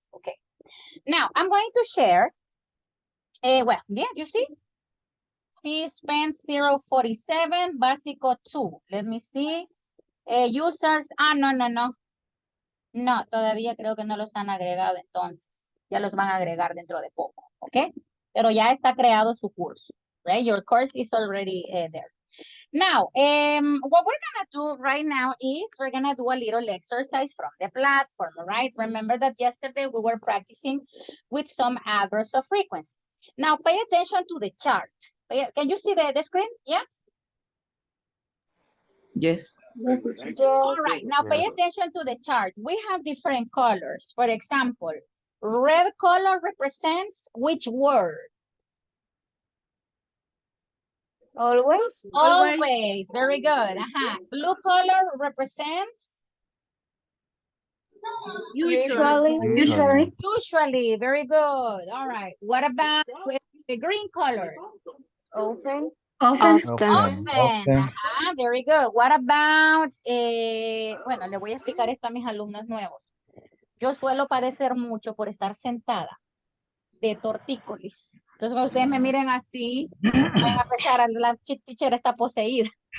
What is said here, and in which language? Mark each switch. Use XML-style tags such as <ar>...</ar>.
<en>Ok. Now, I'm going to share. Well, yeah, you see? See, SPEN 047, básico 2. Let me see. Users, no.</en> <es>No, todavía creo que no los han agregado entonces. Ya los van a agregar dentro de poco, ¿ok? Pero ya está creado su curso, right?</es> <en>Your course is already there. Now, what we're gonna do right now is we're gonna do a little exercise from the platform, right? Remember that yesterday we were practicing with some adverbs of frequency. Now, pay attention to the chart. Can you see the screen? Yes? Yes. All right, now pay attention to the chart. We have different colors. For example, red color represents which word? Always. Always. Very good. Blue color represents? Usually. Usually. Very good. All right. What about with the green color? Often. Often. Very good.</en> <es>What about, bueno, le voy a explicar esto a mis alumnos nuevos. Yo suelo padecer mucho por estar sentada de tortícolis. Entonces, cuando ustedes me miren así, van a pensar, la teacher está poseída.</es>